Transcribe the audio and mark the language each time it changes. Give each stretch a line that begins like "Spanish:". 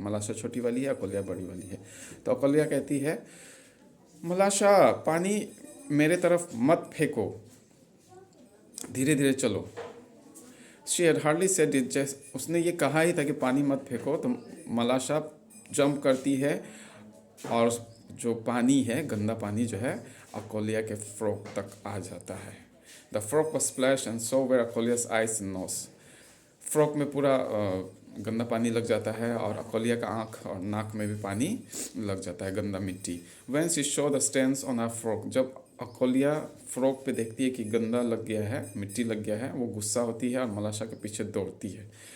Hindi: मलाशा छोटी वाली है, अकोलिया बड़ी वाली है। तो अकोलिया कहती है, मलाशा पानी मेरे तरफ मत फेंको, धीरे धीरे चलो।
English: she had hardly said it, just
Hindi: उसने ये कहा ही था कि पानी मत फेंको, तो मलाशा जंप करती है और जो पानी है, गंदा पानी जो है, अकोलिया के फ्रॉक तक आ जाता है।
English: The frock was splashed and so were Akolia's eyes and nose.
Hindi: Frock में पूरा गंदा पानी लग जाता है और अकोलिया का आँख और नाक में भी पानी लग जाता है, गंदा मिट्टी।
English: When she saw the stains on her frock,
Hindi: जब अकोलिया फ्रॉक पे देखती है कि गंदा लग गया है, मिट्टी लग गया है, वो गुस्सा होती है और मलाशा के पीछे दौड़ती है।